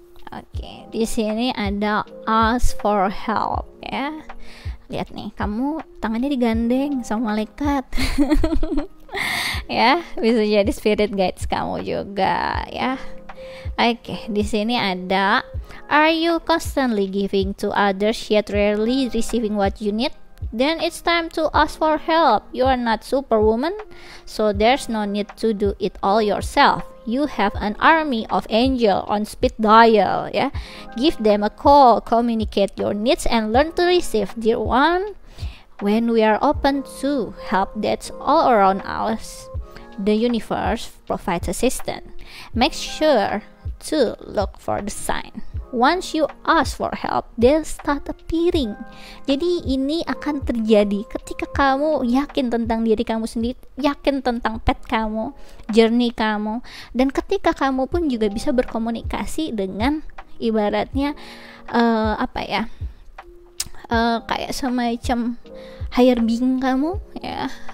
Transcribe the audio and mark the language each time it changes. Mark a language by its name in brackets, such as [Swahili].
[Indonesian] Oke, di sini ada [English] ask for help [Indonesian] ya. Lihat nih, kamu tangannya digandeng sama malaikat. Ya, bisa jadi spirit guides kamu juga ya. Oke, di sini ada [English] are you constantly giving to others yet rarely receiving what you need? Then it's time to ask for help. You are not superwoman, so there's no need to do it all yourself. You have an army of angel on speed dial ya. Give them a call, communicate your needs and learn to receive, dear one. When we are open to help that's all around us, the universe provides assistance. Make sure to look for the sign. Once you ask for help, they'll start appearing. [Indonesian] Jadi ini akan terjadi ketika kamu yakin tentang diri kamu sendiri, yakin tentang path kamu, journey kamu, dan ketika kamu pun juga bisa berkomunikasi dengan ibaratnya apa ya, kayak semacam higher being kamu ya.